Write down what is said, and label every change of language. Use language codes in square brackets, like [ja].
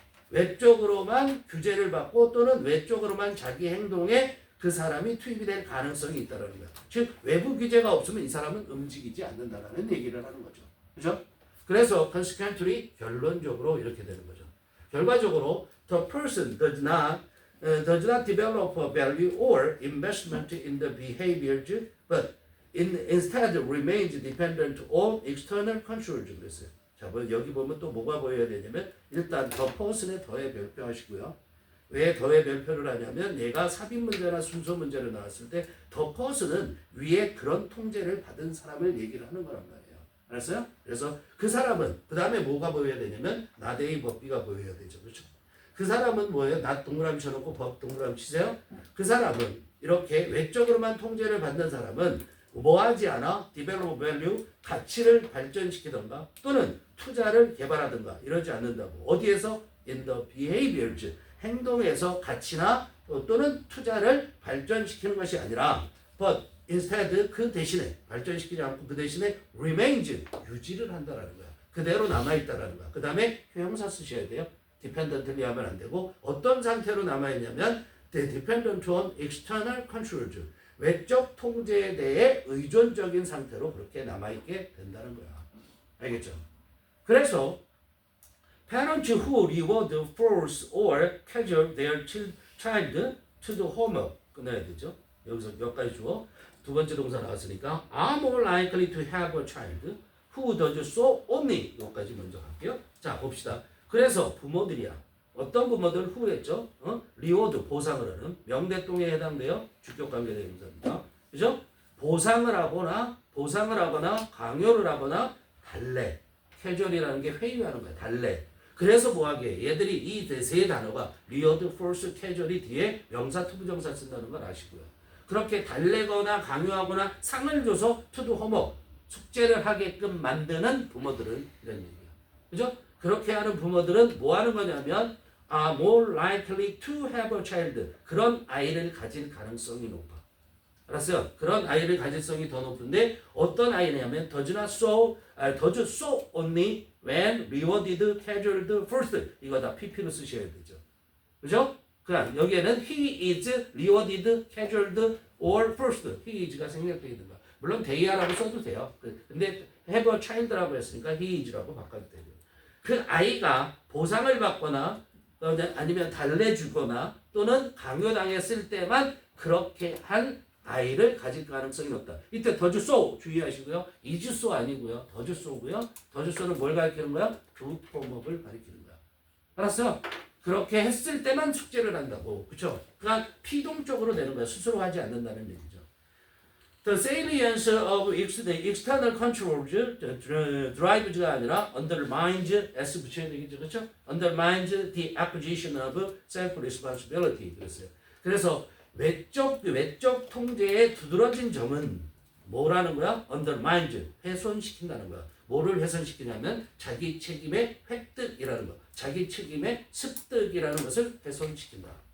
[ko] 외적으로만 규제를 받고 또는 외적으로만 자기 행동에 그 사람이 투입이 될 가능성이 있다라는 거야. 즉 외부 규제가 없으면 이 사람은 움직이지 않는다라는 얘기를 하는 거죠. 그죠? 그래서 consequently 결론적으로 이렇게 되는 거죠. 결과적으로 [en] the person does not develop a value or investment in the behaviors, but instead remains dependent on external controls. [ko] 그랬어요. 자, 여기 보면 또 뭐가 보여야 되냐면 일단 the person에 더해 별표하시고요. 왜 더해 별표를 하냐면 얘가 삽입 문제나 순서 문제로 나왔을 때 the person은 위에 그런 통제를 받은 사람을 얘기를 하는 거란 말이에요. 알았어요? 그래서 그 사람은 그 다음에 뭐가 보여야 되냐면 not A 법 B가 보여야 되죠. 그렇죠? 그 사람은 뭐예요? not 동그라미 쳐놓고 법 동그라미 치세요. 그 사람은 이렇게 외적으로만 통제를 받는 사람은 뭐 하지 않아? [en] develop value [ko] 가치를 발전시키던가 또는 투자를 개발하던가 이러지 않는다고. 어디에서? [en] in the behaviors [ko] 행동에서 가치나 또는 투자를 발전시키는 것이 아니라 but instead 그 대신에 발전시키지 않고 그 대신에 remains 유지를 한다라는 거야. 그대로 남아있다라는 거야. 그 다음에 형용사 쓰셔야 돼요. dependently 하면 안 되고 어떤 상태로 남아있냐면 [en] dependent on external controls [ko] 외적 통제에 대해 의존적인 상태로 그렇게 남아있게 된다는 거야. 알겠죠? 그래서 [en] parents who reward, force or cajole their child to do homework [ko] 끝내야 되죠. 여기서 여기까지 주어 두 번째 동사 나왔으니까 [en] are more likely to have a child who does so only [ko] 여기까지 먼저 갈게요. 자 봅시다. 그래서 부모들이야. 어떤 부모들 who했죠? reward 보상을 하는 명대동에 해당돼요. 주격관계 대명사입니다. 그죠? 보상을 하거나 강요를 하거나 달래. 캐주얼이라는 게 회유하는 거야. 달래. 그래서 뭐하게 얘들이 이 세 단어가 reward, force, casual이 뒤에 명사, 투부정사 쓴다는 걸 아시고요. 그렇게 달래거나 강요하거나 상을 줘서 [en] to do homework [ko] 숙제를 하게끔 만드는 부모들은 이런 얘기예요. 그죠? 그렇게 하는 부모들은 뭐 하는 거냐면 [en] are more likely to have a child [ko] 그런 아이를 가질 가능성이 높아. 알았어요? 그런 아이를 가질 가능성이 더 높은데 어떤 아이냐면 [en] does so only when rewarded, cajoled first [ko] 이거 다 PP로 쓰셔야 되죠. 그죠? 그럼 여기에는 [en] he is rewarded, cajoled or first he is가 [ko] 생략되어 있는 거야. 물론 they라고 써도 돼요. 근데 [en] have a child [ko] 라고 했으니까 he is라고 바꿔도 되고 그 아이가 보상을 받거나 아니면 달래주거나 또는 강요당했을 때만 그렇게 한 아이를 가질 가능성이 높다. 이때 does so 주의하시고요. is so 아니고요. does so고요. does so는 뭘 가리키는 거야? [en] do homework [ko] 을 가리키는 거야. 알았어요? 그렇게 했을 때만 숙제를 한다고. 그쵸? 그러니까 피동적으로 되는 거야. 스스로 하지 않는다는 얘기죠. [en] The salience of external controls drives가 [ko] 아니라 [en] undermines S [ko] 붙여야 되겠죠. 그렇죠? [en] undermines the acquisition of self-responsibility [ko] 그랬어요. 그래서 외적 통제에 두드러진 점은 뭐라는 거야? undermines 훼손시킨다는 거야. 뭐를 훼손시키냐면 자기 책임의 획득이라는 거. 자기 책임의 습득이라는 것을 훼손시킨다.